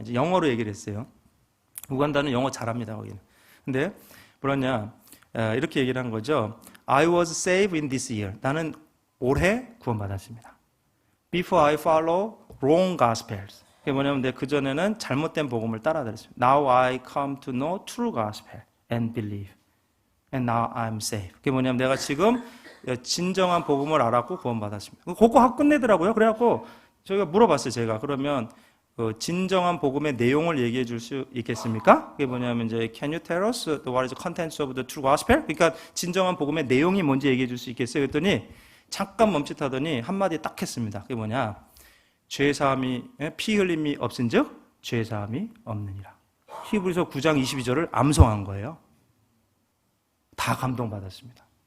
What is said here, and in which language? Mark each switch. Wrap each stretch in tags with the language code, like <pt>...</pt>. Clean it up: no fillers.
<ko>이제 영어로 얘기를 했어요. 우간다는 영어 잘합니다, 거기는. 근데 뭐랬냐? 이렇게 얘기를 한 거죠.</ko> <en>I was saved in this year.</en> <ko>나는 올해 구원받았습니다.</ko> <en>Before I follow wrong gospels.</en> <ko>그게 뭐냐면 내가 그전에는 잘못된 복음을 따라다녔습니다.</ko> <en>Now I come to know true gospel and believe. And now I'm saved.</en> <ko>그게 뭐냐면 내가 지금 진정한 복음을 알았고 구원받았습니다. 그거 하고 끝내더라고요. 그래갖고 저희가 물어봤어요, 제가. 그러면 진정한 복음의 내용을 얘기해 줄 수 있겠습니까? 그게 뭐냐면 이제</ko> <en>Can you tell us what is the contents of the true gospel?</en> <ko>그러니까 진정한 복음의 내용이 뭔지 얘기해 줄 수 있겠어요? 그랬더니 잠깐 멈칫하더니 한마디 딱 했습니다. 그게 뭐냐? 죄사함이 피 흘림이 없은즉 죄사함이 없느니라. 히브리서 9장 22절을 암송한 거예요. 다 감동받았습니다.</ko>